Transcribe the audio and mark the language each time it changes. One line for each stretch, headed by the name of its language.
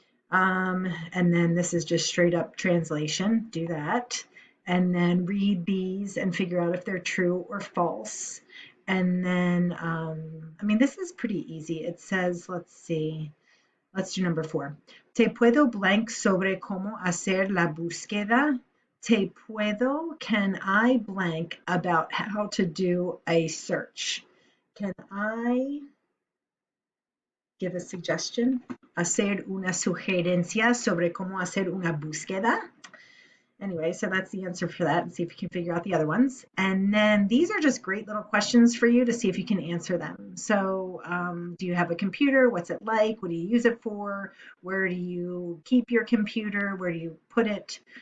English: And then this is just straight up translation. Do that. And then read these and figure out if they're true or false. And then, this is pretty easy. It says, let's see, let's do number 4.
Spanish: Te puedo blank sobre cómo hacer la búsqueda. Te puedo,
English: can I blank about how to do a search? Can I give a suggestion?
Spanish: Hacer una sugerencia sobre cómo hacer una búsqueda.
English: Anyway, so that's the answer for that, and see if you can figure out the other ones. And then these are just great little questions for you to see if you can answer them. So do you have a computer? What's it like? What do you use it for? Where do you keep your computer? Where do you put it?